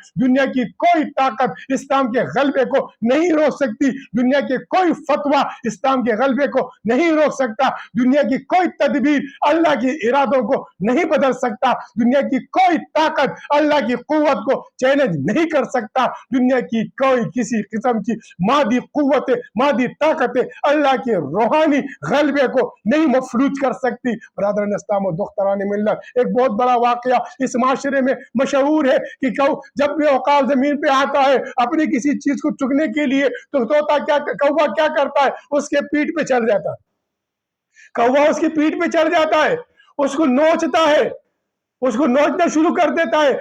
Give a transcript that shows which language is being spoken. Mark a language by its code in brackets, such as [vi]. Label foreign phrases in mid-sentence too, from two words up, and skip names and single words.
[ur] دنیا کی کوئی طاقت اسلام کے غلبے کو نہیں روک سکتی، دنیا کے کوئی فتویٰ اسلام کے غلبے کو نہیں روک سکتا، دنیا کی کوئی تدبیر اللہ کے ارادوں کو نہیں بدل سکتا، دنیا کی کوئی طاقت اللہ کی قوت کو چیلنج نہیں کر سکتا، دنیا کی کوئی کسی قسم کی مادی قوت مادی طاقت اللہ کے روحانی غلبے کو نہیں مفلوج کر سکتی. برادران اسلام و دختران ملت، ایک بہت بڑا واقعہ اس معاشرے میں مشہور ہے کہ جب بھی عقاب زمین پہ آتا ہے اپنی کسی چیز کو چکنے کے لیے تو طوطا کوا کیا کرتا ہے، اس کے پیٹ پہ چڑھ جاتا ہے، کوا اس کی پیٹ پہ چڑھ جاتا ہے، اس کو نوچتا ہے، اس کو نوچنا شروع کر دیتا ہے.